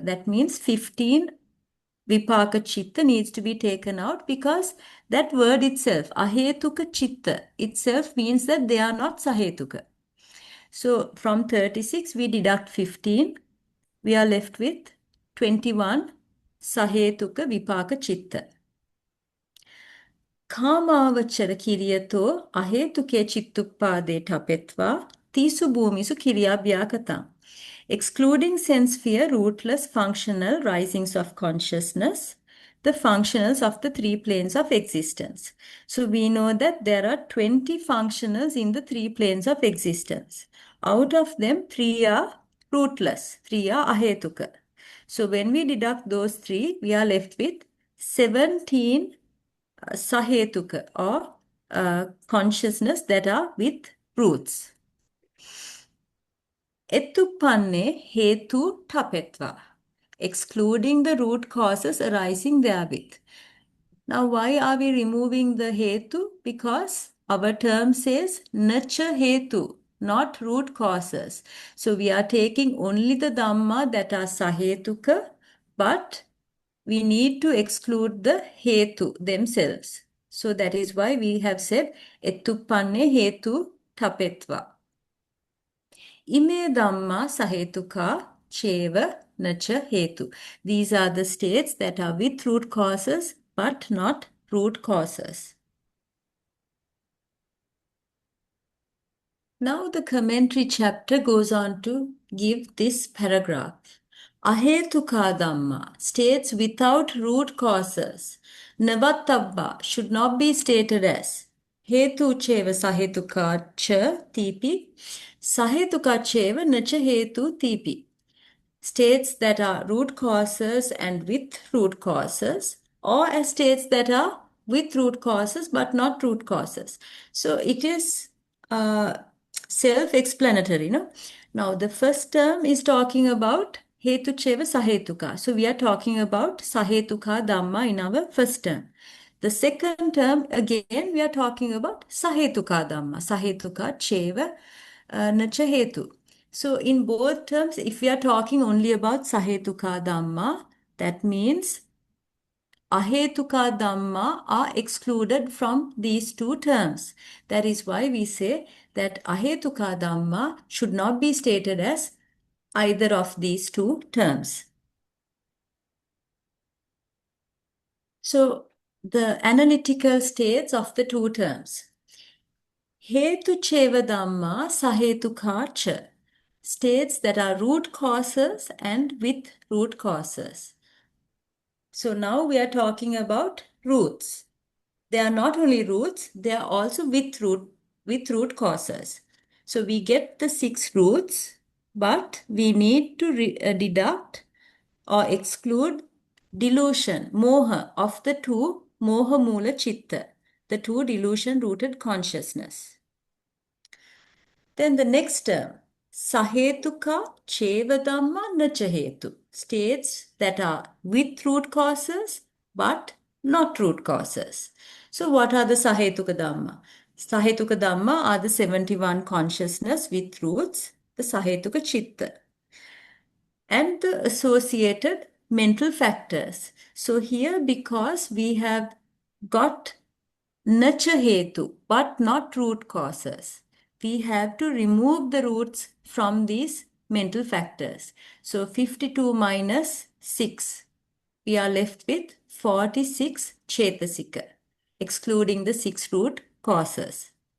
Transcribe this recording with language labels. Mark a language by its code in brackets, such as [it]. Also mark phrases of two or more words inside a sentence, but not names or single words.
[en] That means 15 [pi] vipāka chitta [en] needs to be taken out because that word itself, [pi] ahetuka chitta, [en] itself means that they are not sahetuka. So from 36 we deduct 15. We are left with 21 [pi] sahetuka vipāka chitta. Kāmāvachara kiriyato ahetuke chittupāde tapetva tisu bhumisu kiriyabhyakatam. [en] Excluding sense-sphere rootless functional risings of consciousness, the functionals of the three planes of existence. So we know that there are 20 functionals in the three planes of existence. Out of them, 3 are rootless, 3 are ahetuka. So when we deduct those 3, we are left with 17 sahetuka or consciousness that are with roots. [pi] Ettupanne hetu tapetva, [en] excluding the root causes arising therewith. Now why are we removing the hetu? Because our term says [pi] nacha hetu, [en] not root causes. So we are taking only the dhamma that are sahetuka, but we need to exclude the hetu themselves. So that is why we have said [pi] ettupanne hetu tapetva. Ime dhamma sahetuka cheva nacha hetu. [en] These are the states that are with root causes but not root causes. Now the commentary chapter goes on to give this paragraph. [pi] Ahetuka dhamma, [en] states without root causes, [pi] navatabba, [en] should not be stated as [pi] hetu cheva sahetuka cha tipi, sahetuka cheva nacha hetu tipi. [en] States that are root causes and with root causes, or as states that are with root causes but not root causes. So it is self-explanatory, no? Now the first term is talking about [pi] hetu cheva sahetuka. [en] So we are talking about [pi] sahetuka dhamma [en] in our first term. The second term, again, we are talking about [pi] sahetuka dhamma, sahetuka cheva nacha hetu. [en] So in both terms, if we are talking only about [pi] sahetuka dhamma, [en] that means [pi] ahetuka dhamma [en] are excluded from these two terms. That is why we say that [pi] ahetuka dhamma [en] should not be stated as either of these two terms. So the analytical states of the two terms. [pi] Hetu cheva dhamma sahetuka cha, [en] states that are root causes and with root causes. So now we are talking about roots. They are not only roots, they are also with root causes. So we get the 6 roots, but we need to deduct or exclude delusion, moha, of the 2 [pi] moha mula chitta, [en] the 2 delusion rooted consciousness. Then the next term, [pi] sahetuka cheva dhamma nacha hetu, [en] states that are with root causes but not root causes. So what are the [pi] sahetuka dhamma? Sahetuka dhamma [en] are the 71 consciousness with roots, the [pi] sahetuka chitta, [en] and the associated mental factors. So here, because we have got [pi] nacha hetu [en] but not root causes, we have to remove the roots from these mental factors. So 52 minus 6, we are left with 46 chetasika, excluding the 6 root causes.